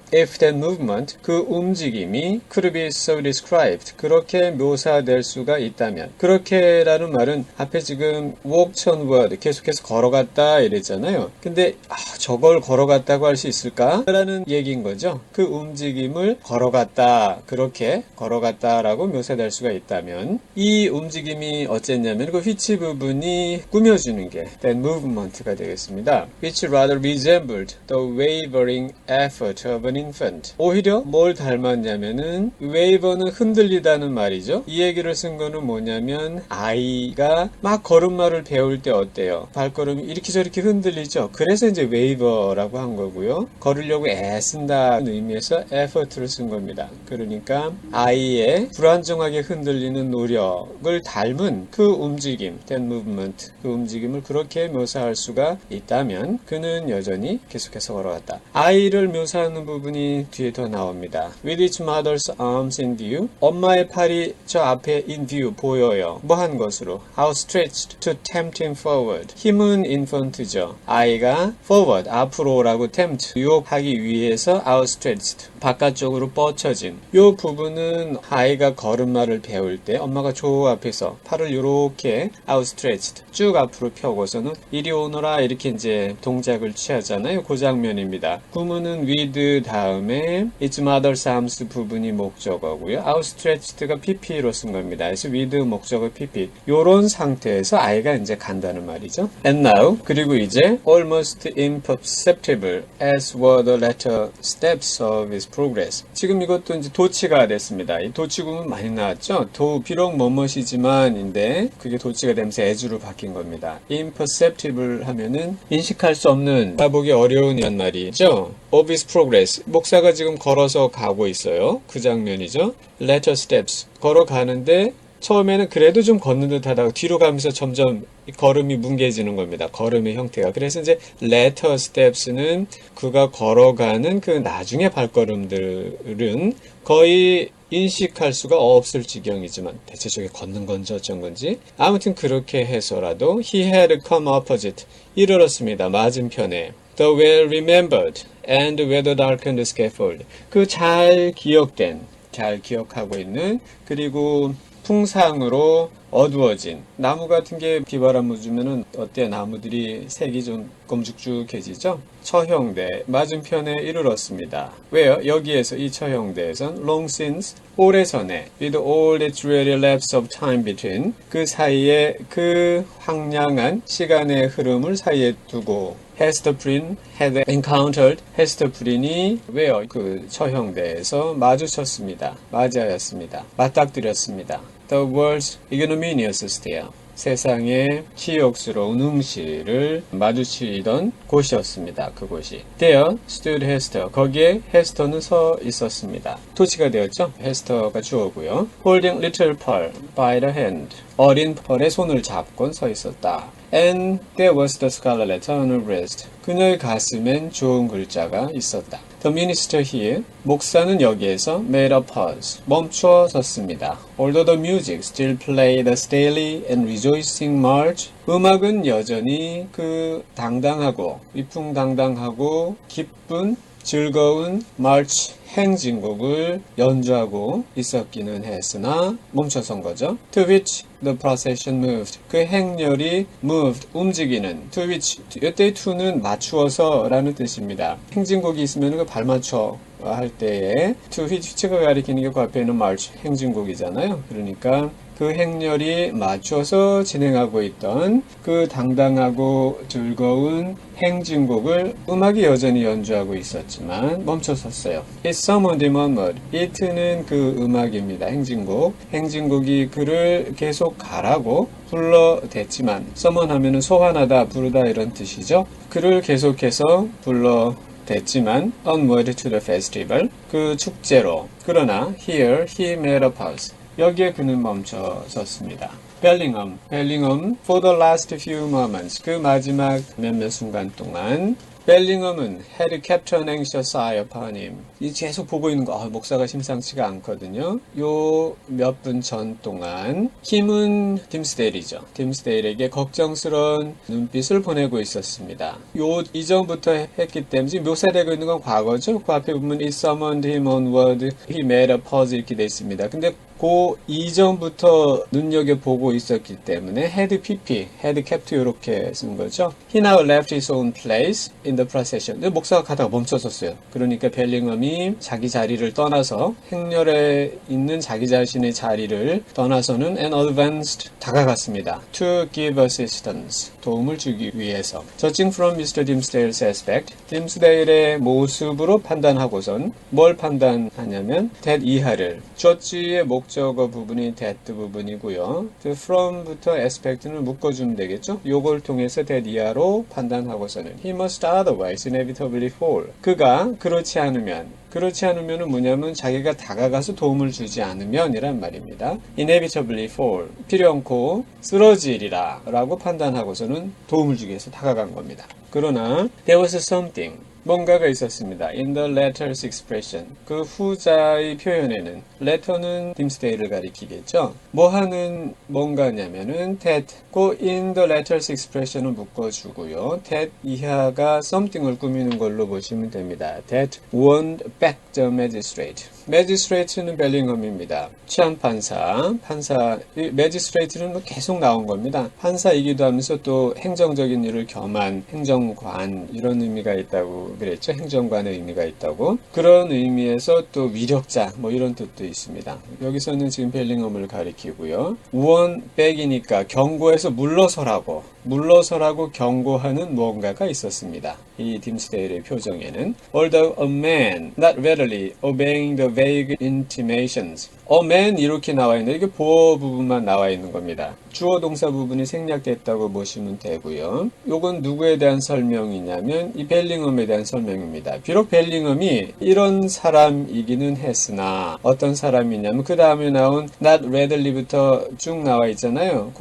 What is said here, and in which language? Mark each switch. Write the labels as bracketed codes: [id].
[en] If that movement, [ko] 그 움직임이 [en] could be so described, [ko] 그렇게 묘사될 수가 있다면, 그렇게라는 말은 앞에 지금 [en] walked onward, [ko] 계속해서 걸어갔다 이랬잖아요. 근데 저걸 걸어갔다고 할 수 있을까? 라는 얘기인 거죠. 그 움직임을 걸어갔다, 그렇게 걸어갔다라고 묘사될 수가 있다면, 이 움직임이 어쨌냐면 그 which 부분이 꾸며주는 게 that movement가 되겠습니다. [en] Which rather resembled the wavering effort of an infant. [ko] 오히려 뭘 닮았냐면은 waver는 흔들리다는 말이죠. 이 얘기를 쓴 거는 뭐냐면 아이가 막 걸음마를 배울 때 어때요? 발걸음이 이렇게 저렇게 흔들리죠. 그래서 이제 waver라고 한 거고요. 걸으려고 애쓴다는 의미에서 effort를 쓴 겁니다. 그러니까 아이의 불안정하게 흔들리는 노력을 닮은 그 움직임, that movement, 그 움직임을 그렇게 묘사할 수가 있다면 그는 여전히 계속해서 걸어갔다. 아이를 묘사하는 부분이 뒤에 더 나옵니다. [en] With its mother's arms in view. [ko] 엄마의 팔이 저 앞에 in view 보여요. 뭐 한 것으로? [en] Outstretched to tempt him forward. [ko] 힘은 infant죠. 아이가 forward, 앞으로라고 tempt, 유혹하기 위해서 outstretched, 바깥쪽으로 뻗쳐진. 이 부분은 아이가 걸음마를 배울 때 엄마가 저 앞에서 팔을 이렇게 outstretched, 쭉 앞으로 펴고서는 이리 오너라 이렇게 이제 동작을 취하잖아요. 그 장면입니다. 구문은 with 다음에 its mother's arms 부분이 목적어고요. outstretched가 pp로 쓴 겁니다. 그래서 with 목적어 pp. 요런 상태에서 아이가 이제 간다는 말이죠. [en] And now, [ko] 그리고 이제 [en] almost imperceptible as were the latter steps of his progress. [ko] 지금 이것도 이제 도치가 됐습니다. 이 도치 구문 많이 나왔죠. 비록 뭐뭇이지만인데 그게 도치가 되면서 as로 바뀐 겁니다. imperceptible 하면은 인식할 수 없는, 알아보기 어려운 이란 말이죠. [en] of his progress. [ko] 목사가 지금 걸어서 가고 있어요. 그 장면이죠. latter steps. 걸어가는데 처음에는 그래도 좀 걷는 듯 하다가 뒤로 가면서 점점 걸음이 뭉개지는 겁니다. 걸음의 형태가. 그래서 이제 latter steps는 그가 걸어가는 그 나중의 발걸음들은 거의 인식할 수가 없을 지경이지만 대체 저게 걷는 건지 어쩐 건지 아무튼 그렇게 해서라도 [en] he had come opposite. [ko] 이르렀습니다. 맞은편에. [en] The well remembered and weather darkened scaffold. [ko] 그 잘 기억된, 잘 기억하고 있는, 그리고 풍상으로 어두워진 나무 같은 게 비바람 맞으면은 어때? 나무들이 색이 좀 검죽죽해지죠? 처형대 맞은편에 이르렀습니다. 왜요? 여기에서 이 처형대에선 [en] long since [ko] 오래전에 [en] with all its dreary lapse of time between [ko] 그 사이에 그 황량한 시간의 흐름을 사이에 두고 [en] Hester Prynne had encountered. [ko] Hester Prynne이 왜요? 그 처형대에서 마주쳤습니다. 맞이하였습니다. 맞닥뜨렸습니다. [en] The world's ignominious stare. [ko] 세상의 치욕스러운 응시를 마주치던 곳이었습니다. 그곳이. [en] There stood Hester. [ko] 거기에 헤스터는 서 있었습니다. 토치가 되었죠? 헤스터가 주어고요. [en] Holding little Pearl by the hand. [ko] 어린 펄의 손을 잡곤 서 있었다. [en] And there was the scarlet letter on her breast. [ko] 그녀의 가슴엔 좋은 글자가 있었다. [en] The minister here, [ko] 목사는 여기에서 [en] made a pause, [ko] 멈추어 섰습니다. [en] Although the music still played a stately and rejoicing march, [ko] 음악은 여전히 그 당당하고 위풍당당하고 기쁜 즐거운 march 행진곡을 연주하고 있었기는 했으나 멈춰선 거죠. [en] To which the procession moved. [ko] 그 행렬이 moved, 움직이는. To which, 이때 to는 맞추어서 라는 뜻입니다. 행진곡이 있으면 그 발맞춰 할 때에 to which가 가리키는 게 그 앞에 있는 march, 행진곡이잖아요. 그러니까 그 행렬이 맞춰서 진행하고 있던 그 당당하고 즐거운 행진곡을 음악이 여전히 연주하고 있었지만 멈춰섰어요. [en] It summoned him onward. it는 [ko] 그 음악입니다. 행진곡. 행진곡이 그를 계속 가라고 불러댔지만 summon 하면은 소환하다, 부르다 이런 뜻이죠. 그를 계속해서 불러댔지만 [en] onward to the festival. [ko] 그 축제로. 그러나 [en] here he made a pause. [ko] 여기에 그는 멈춰섰습니다. [en] Bellingham, for the last few moments, [ko] 그 마지막 몇몇 순간 동안 벨링엄은 [en] had kept an anxious eye upon him. [ko] 이 계속 보고 있는 거, 목사가 심상치가 않거든요. 요 몇 분 전 동안 힘은 딤스데일이죠. 딤스데일에게 걱정스러운 눈빛을 보내고 있었습니다. 요 이전부터 했기 때문에 지금 묘사되고 있는 건 과거죠. 그 앞에 보면 [en] it summoned him onward, he made a pause [ko] 이렇게 돼 있습니다. 근데 그 이전부터 눈여겨보고 있었기 때문에 had pp, had kept 이렇게 쓴 거죠. [en] He now left his own place in the procession. [ko] 근데 목사가 가다가 멈춰섰어요. 그러니까 벨링엄이 자기 자리를 떠나서 행렬에 있는 자기 자신의 자리를 떠나서는 [en] and advanced [ko] 다가갔습니다. [en] To give assistance, [ko] 도움을 주기 위해서. [en] Judging from Mr. [ko] Dimsdale's aspect, 딤스데일의 모습으로 판단하고선 뭘 판단하냐면 that 이하를 judge의 목적어 부분이 that 부분이고요. 그 from부터 aspect는 묶어주면 되겠죠. 요걸 통해서 [en] that [ko] 이하로 판단하고서는 [en] he must otherwise inevitably fall. [ko] 그가 그렇지 않으면은 뭐냐면 자기가 다가가서 도움을 주지 않으면 이란 말입니다. [en] inevitably fall. [ko] 필요 않고 쓰러지리라 라고 판단하고서는 도움을 주기 위해서 다가간 겁니다. 그러나 [en] there was something. [ko] 뭔가가 있었습니다. [en] In the letter's expression. [ko] 그 후자의 표현에는 letter는 딤스데일을 가리키겠죠. 뭐 하는 뭔가냐면은 that 그 in the letter's expression을 묶어주고요. that 이하가 something을 꾸미는 걸로 보시면 됩니다. [en] That warned back the magistrate. magistrate는 [ko] 벨링엄입니다. 치안판사, magistrate는 뭐 계속 나온 겁니다. 판사이기도 하면서 또 행정적인 일을 겸한 행정관 이런 의미가 있다고 그랬죠. 행정관의 의미가 있다고. 그런 의미에서 또 위력자 뭐 이런 뜻도 있습니다. 여기서는 지금 벨링엄을 가리키고요. warn back이니까 경고해서 물러서라고 경고하는 무언가가 있었습니다. 이 딤스데일의 표정에는 [en] although a man not readily obeying the vague intimations. [ko] a man 이렇게 나와 있는데 이게 보어 부분만 나와 있는 겁니다. 주어 동사 부분이 생략됐다고 보시면 되고요. 요건 누구에 대한 설명이냐면 이 벨링엄에 대한 설명입니다. 비록 벨링엄이 이런 사람이기는 했으나 어떤 사람이냐면 그 다음에 나온 not readilly부터 쭉 나와 있잖아요.